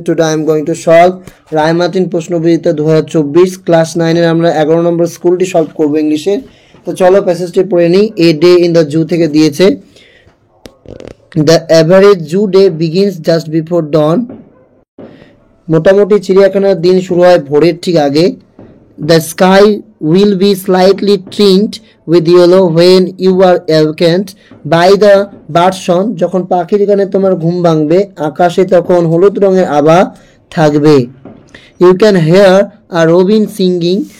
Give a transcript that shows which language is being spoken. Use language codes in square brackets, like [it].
[en] Today I am going to solve [bn] Ray Martin প্রশ্নবিচিত্রা 2024 class 9 এর আমরা 11 নম্বর স্কুলটি সলভ করব ইংলিশে। তো চলো প্যাসেজটি পড়ে নিই। [en] a day in the zoo [bn] থেকে দিয়েছে [en] The average zoo day begins just before dawn. [bn] মোটামুটি চিড়িয়াখানার দিন শুরু হয় ভোরের ঠিক আগে। [en] The sky will be slightly tinged with yellow when you are awakened by the bird song. [bn] যখন পাখির গানে তোমার ঘুম ভাঙবে আকাশে তখন হলুদ রঙের আভা থাকবে। [en] You can hear a robin singing.